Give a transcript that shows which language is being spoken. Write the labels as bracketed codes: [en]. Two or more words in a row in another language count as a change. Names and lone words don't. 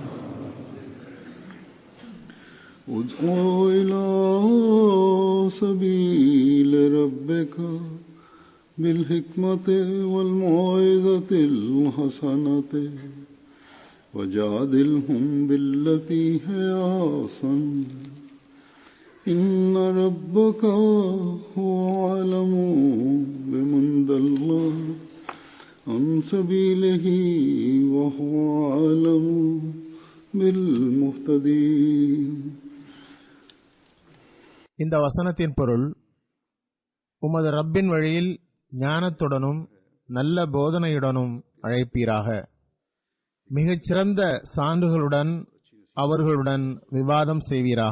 [ar] ادع إلى سبيل ربك بالحكمة والموعظة الحسنة وجادلهم بالتي هي أحسن. إن ربك هو أعلم بمن ضل عن سبيله وهو أعلم بالمهتدين. [ta] இந்த வசனத்தின் பொருள், உமது ரப்பின் வழியில் ஞானத்துடனும் நல்ல போதனையுடனும் அழைப்பீராக. மிகச் சிறந்த சான்றுகளுடன் அவர்களுடன் விவாதம் செய்வீராக.